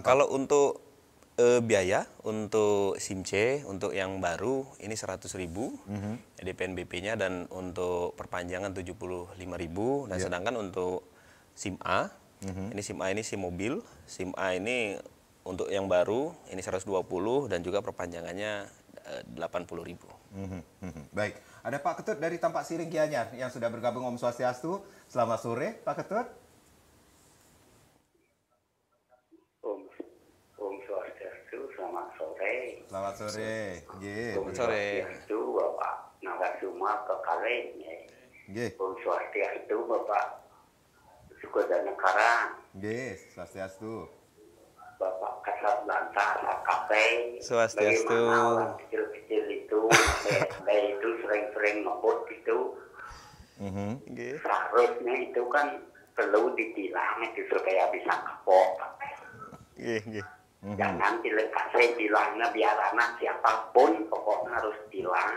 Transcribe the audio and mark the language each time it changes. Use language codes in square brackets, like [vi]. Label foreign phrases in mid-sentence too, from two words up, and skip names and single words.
[id] Kalau untuk biaya untuk SIM C untuk yang baru ini 100.000 jadi PNBP-nya, dan untuk perpanjangan 75.000. Dan sedangkan untuk SIM A, ini SIM A ini SIM mobil, SIM A ini untuk yang baru ini 120 dan juga perpanjangannya 80.000. Baik. Ada Pak Ketut dari Tampak Siring Gianyar yang sudah bergabung. [ban] Om Swastiastu. [id] Selamat sore, Pak Ketut. [ban] Om Swastiastu, [id] selamat sore. Selamat sore. Selamat sore. Swastiastu, Bapak Nagasuma Kekalen. [ban] Om Swastiastu, [id] Bapak Sukadana Karang. Swastiastu. Bapak Kasat Lantas AKP. Swastiastu. Bagaimana orang kecil-kecil itu, SD itu sering-sering ngebut itu. Seharusnya itu kan perlu ditilang itu supaya bisa kapok. Jangan dilekasi tilangnya biar anak siapapun pokoknya harus tilang.